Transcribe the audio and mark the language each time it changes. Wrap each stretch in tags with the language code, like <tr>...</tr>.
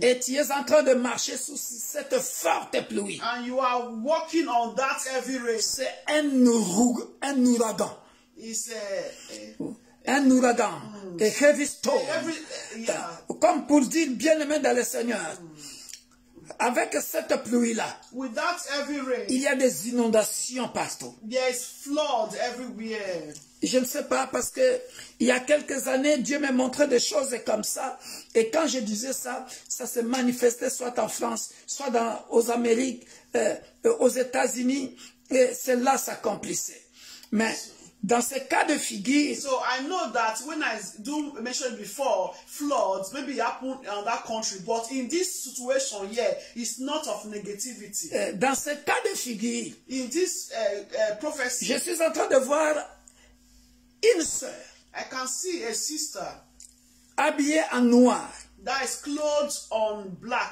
<fr>Et tu es en train de marcher sous cette forte pluie.</fr> <en>And you are walking on that heavy rain.</en> <fr>C'est un ouragan.</fr> <en>It's</en> <fr>un ouragan.</fr> <en>A heavy storm.</en> <fr>Comme pour dire bien-aimé dans le Seigneur. Avec cette pluie-là,</fr> <en>with that heavy rain,</en> <fr>il y a des inondations partout.</fr> <en>There is flood everywhere.</en> <fr>Je ne sais pas parce que il y a quelques années, Dieu m'a montré des choses comme ça. Et quand je disais ça, ça se manifestait soit en France, soit aux Amériques, aux États-Unis. Et cela s'accomplissait. Mais dans ce cas de figure,</fr> <en>so I know that when I do mention before floods, maybe it happened in that country, but in this situation here, it's not of negativity.</en> <fr>Dans ce cas de figure,</fr> <en>in this prophecy,</en> <fr>je suis en train de voir une sœur.</fr> <en>I can see a sister</en> <fr>habillée en noir.</fr> <en>That is clothed on black.</en>